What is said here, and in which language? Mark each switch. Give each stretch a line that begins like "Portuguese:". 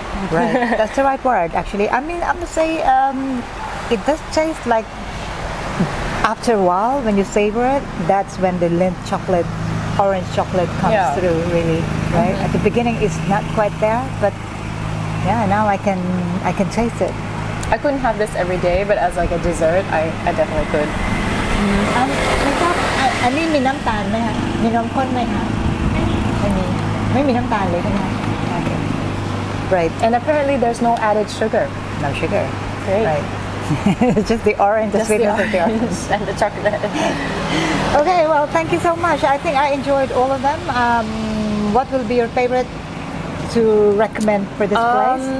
English: Right, that's the right word actually. I mean, I must say it does taste like after a while when you savor it, that's when the Lindt chocolate, orange chocolate comes Yeah. through really, right? At the beginning it's not quite there, but yeah, now I can taste it. I couldn't have this every day, but as like a dessert, I definitely could.
Thai: ไม่ทราบอันนี้มีน้ำตาลไหมคะมีนมข้นไหมคะไม่มีน้ำตาลเลยใช่ไหมคะ
English: Okay. Right, And apparently there's no added sugar. no sugar. Great. Right. It's just the orange, the Just the sweetness of the orange. orange and the chocolate. Okay, well, thank you so much. I think I enjoyed all of them. What will be your favorite to recommend for this place?